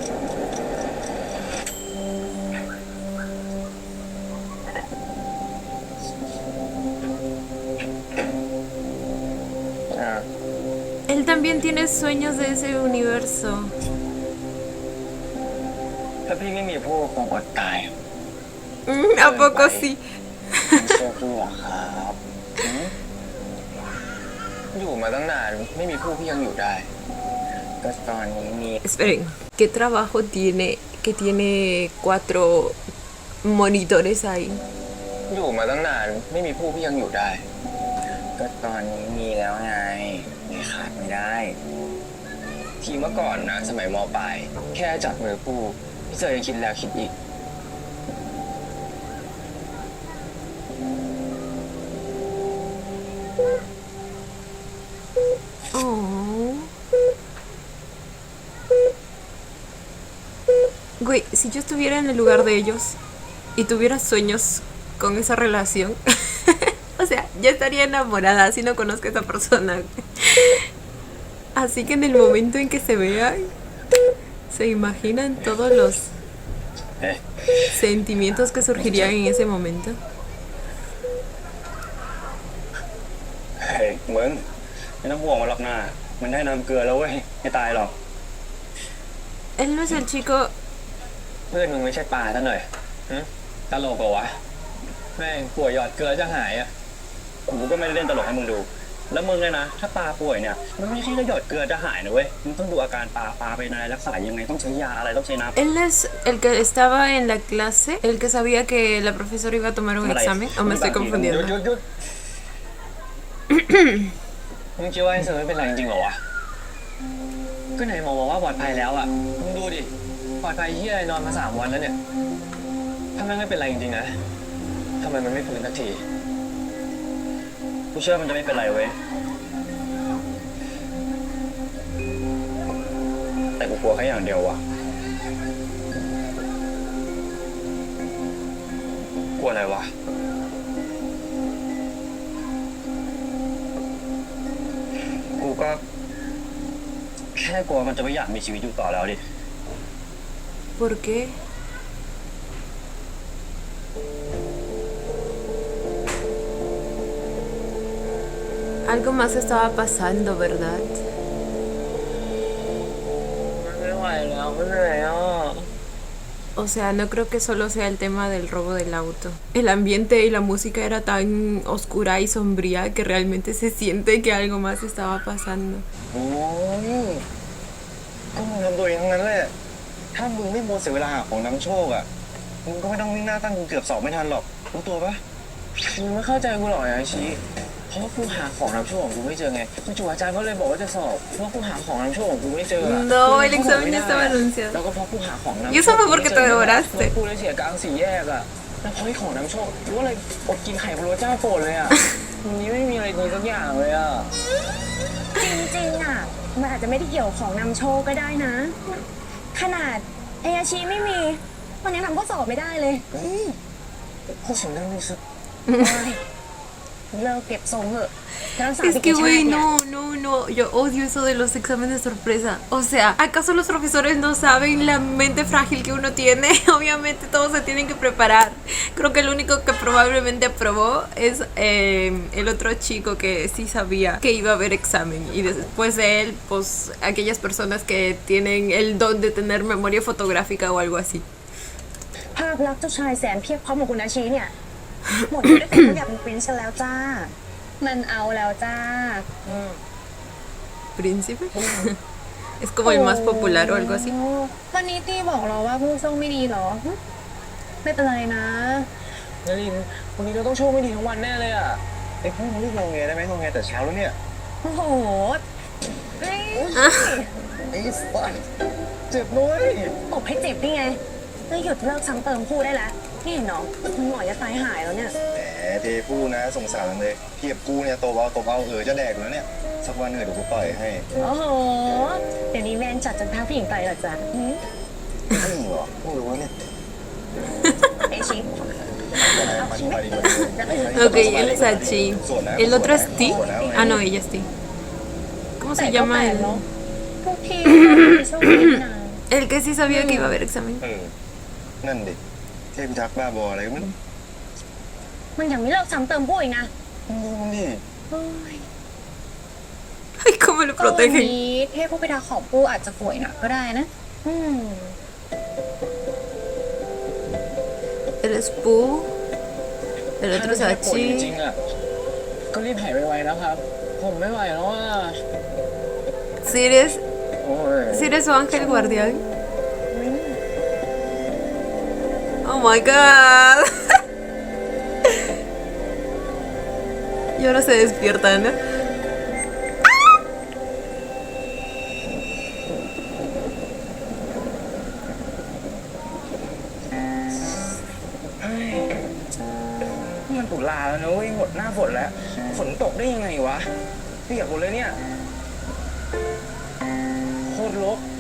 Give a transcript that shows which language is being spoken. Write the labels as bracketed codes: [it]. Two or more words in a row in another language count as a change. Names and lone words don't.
[es] Él también tiene sueños de ese universo. [th] ถ้าพี่ไม่มีผู้คงอดตาย [es] ¿A poco sí? [th] ไม่เชื่อพี่หรอครับอยู่มาตั้งนานไม่มีผู้พี่ยังอยู่ได้ ก็ตอนนี้มี [es] Esperen, ¿qué trabajo tiene que tiene 4 monitores ahí? [th] อยู่มาตั้งนานไม่มีผู้พี่ยังอยู่ได้ ก็ตอนนี้มีแล้วไงไม่ขาดไม่ได้ ทีเมื่อก่อนนะสมัยม. ปลายแค่จับมือผู้พี่เจอยังคิดแล้วคิดอีก Oh. [es] Güey, si yo estuviera en el lugar de ellos y tuviera sueños con esa relación, O sea, ya estaría enamorada si no conozco a esa persona. Así que en el momento en que se vean, se imaginan todos los เอ๊ะ sentimientos que surgirían en ese momento. [th] เฮ้ยมึงไม่ต้องห่วงมันหรอกนะมันได้น้ำเกลือแล้วเว้ยไม่ตายหรอก [es] Él no es el chico. [th] เพื่อนมึงไม่ใช่ปลาซะหน่อยหึตลกเหรอวะแม่งป่วยหยอดเกลือจะหายอ่ะกูก็ไม่ได้เล่นตลกให้มึงดู แล้วมึงเนี่ยนะถ้าปลาป่วยเนี่ยมันไม่ใช่แค่หยอดเกลือจะหายนะเว้ยมึงต้องดูอาการปลาเป็นอะไรรักษายังไงต้องใช้ยาอะไรต้องใช้น้ำ [es] Él es el que estaba en la clase, el que sabía que la profesora iba a tomar un examen. ¿O me estoy [th] หยุด [es] confundiendo? [th] หยุดมึงคิดว่าไอ้เสือไม่เป็นไรจริงๆเหรอวะก็ไหนหมอบอกว่าปลอดภัยแล้วอ่ะมึงดูดิปลอดภัยเฮียอะไรนอนมา3 วันแล้วเนี่ยถ้าแม่งไม่เป็นไรจริงๆนะทำไมมันไม่ฟื้นสักที กูเชื่อมันจะไม่เป็นไรเว้ยแต่กูกลัวแค่อย่างเดียวว่ะกลัวอะไรวะกูก็แค่กลัวมันจะไม่อยากมีชีวิตอยู่ต่อแล้วดิ [es] ¿Por qué? Algo más estaba pasando, ¿verdad? [th] ไม่ไหวแล้วไม่เหนื่อยอ่ะ [es] O sea, no creo que solo sea el tema del robo del auto. El ambiente y la música era tan oscura y sombría que realmente se siente que algo más estaba pasando. [th] โอ้ยก็มึงทำตัวเองทั้งนั้นแหละถ้ามึงไม่มัวเสียเวลาหาของนำโชคอ่ะมึงก็ไม่ต้องวิ่งหน้าตั้งกูเกือบสอบไม่ทันหรอกรู้ตัวปะมึงไม่เข้าใจกูหรอกไอ้ชี้เพราะว่ากูหาของนำโชคของกูไม่เจอไงจู่ๆอาจารย์ก็เลยบอกว่าจะสอบเพราะว่ากูหาของนำโชคของกูไม่เจอ [es] No, el examen ya estaba [th] แล้ว [es] anunciado. [th] ก็เพราะกูหาของนำโชค [es] Y eso fue porque te devoraste. [th] กูเลยเสียกลางสี่แยกอ่ะแล้วเพราะไอ้ของนำโชคกูก็เลยอดกินไข่พะโล้เจ้าโปรดเลยอ่ะวันนี้ไม่มีอะไรดีสักอย่างเลยอ่ะ จริงๆอ่ะมันอาจจะไม่ได้เกี่ยวของนำโชคก็ได้นะ ขนาดไออาชีไม่มีมันยังทำข้อสอบไม่ได้เลย พูดเสียงดังเลยสิ เลิกเก็บทรงเถอะจะรักษา [es] Es [th] สิ [es] que, [th] ชา [es] güey, [th] ติเนี่ย [es] no. Yo odio eso de los exámenes sorpresa. O sea, ¿acaso los profesores no saben la mente frágil que uno tiene? Obviamente todos se tienen que preparar. Creo que el único que probablemente aprobó es el otro chico que sí sabía que iba a haber examen. Y después de él, pues aquellas personas que tienen el don de tener memoria fotográfica o algo así. [th] ภาพลักษณ์เจ้าชายแสนเพียบพร้อมของคุณอาชีเนี่ย หมดด้วยความอยากเป็นปรินซ์แล้วจ้า มันเอาแล้วจ้า [es] ¿Príncipe? Es como el más popular o algo así. [th] วันนี้ตี้บอกเราว่าผู้โชคไม่ดีเหรอ ไม่เป็นไรนะ นารินวันนี้เราต้องโชคไม่ดีทั้งวันแน่เลยอ่ะไอ้พวกมึงรีบงงเงได้ไหมงงเงแต่เช้าแล้วเนี่ย โอ้โหเอ้ย ไอ้สัสเจ็บนุ้ย ตบให้เจ็บนี่ไงแล้วหยุดเลิกซ้ำเติมพูดได้แล้วนี่เห็นเนาะมันหมอจะตายหายแล้วเนี่ย แหมเทพูดนะสงสารเลยเทียบกูเนี่ยตบเอาจะแดกอยู่แล้วเนี่ยสักวันเดี๋ยวกูปล่อยให้ โอ้โห เดี๋ยวนี้แมนจัดจนท้าผู้หญิงไปเหรอจ๊ะหืม ไม่หรอไม่รู้ว่าเนี่ย ไอชิป [es] Ok, él es Hachi. El otro es T. Ah, no, ella es T. ¿Cómo [th] แต่ [es] se [th] ก็ [es] llama [th] แปลก [es] él? [th] เนาะพวกพี่ไม่โชคดีนะ [es] El que sí sabía que iba a haber examen. [th] นั่นดิเทพพิทักษ์บ้าบออะไรก็ไม่รู้ มันยังไม่เลิกซ้ำเติมพูดอีกนะ มึงดูมันดิ เฮ้ย [es] Ay, cómo lo [th] ก็วัน [es] protegen. [th] นี้เทพผู้พิทักษ์ของปูอาจจะป่วยหนักก็ได้นะ [es] Él es Pooh. El [th] ถ้า [es] otro es [th] จะป่วยจ [es] Hachi. [th] ริงๆอ่ะก็รีบหายไวๆนะครับ ผมไม่ไหวแล้วอ่ะ [es] Si [th] โอ้ย [es] eres su ángel guardián. [en] Oh my god. [es] Y ahora se despierta, ¿no? [th] นี่มันตุลาแล้วนะเว้ยหมดหน้าฝนแล้ว ฝนตกได้ยังไงวะเปียกหมดเลยเนี่ย โคตรรก